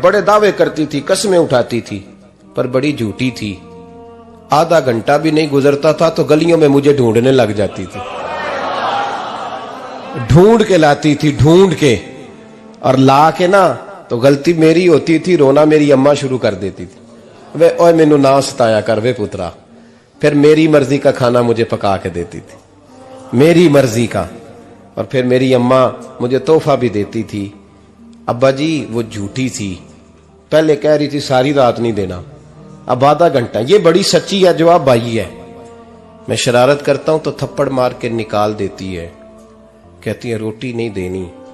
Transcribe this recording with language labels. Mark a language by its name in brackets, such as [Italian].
[Urdu] بڑے دعوے کرتی تھی, قسمیں اٹھاتی تھی, پر بڑی جھوٹی تھی. آدھا گھنٹہ بھی نہیں گزرتا تھا تو گلیوں میں مجھے ڈھونڈنے لگ جاتی تھی, ڈھونڈ کے لاتی تھی, ڈھونڈ کے, اور لا کے نا تو غلطی میری ہوتی تھی, رونا میری اماں شروع کر دیتی تھی. [Punjabi] وے اوے مینوں نہ ستایا کر وے پترا. [Urdu] پھر میری مرضی کا کھانا مجھے پکا کے دیتی تھی, میری مرضی کا. اور پھر میری اماں مجھے تحفہ بھی دیتی تھی. ابا جی وہ جھوٹی تھی, پہلے کہہ رہی تھی ساری رات نہیں دینا, اب آدھا گھنٹہ. یہ بڑی سچی ہے, جواب بھائی ہے. میں شرارت کرتا ہوں تو تھپڑ مار کے نکال دیتی ہے, کہتی ہے روٹی نہیں دینی.